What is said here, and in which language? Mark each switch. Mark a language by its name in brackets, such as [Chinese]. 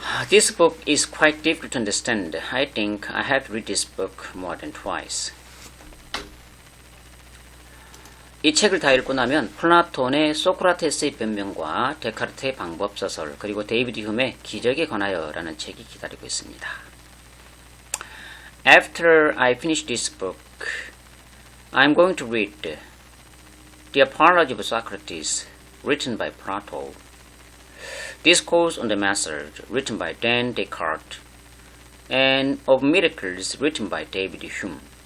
[English] This book is quite difficult to understand. I think I have to read this book more than twice. [Korean] 이 책을 다 읽고 나면 플라톤의 소크라테스의 변명과 데카르트의 방법서설 그리고 데이비드 흉의 기적에 관하여 라는 책이 기다리고 있습니다. [English] After I finish this book, I'm going to read The Apology of Socrates, written by Plato, Discourse on the Method, written by Dan Descartes, and Of Miracles, written by David Hume.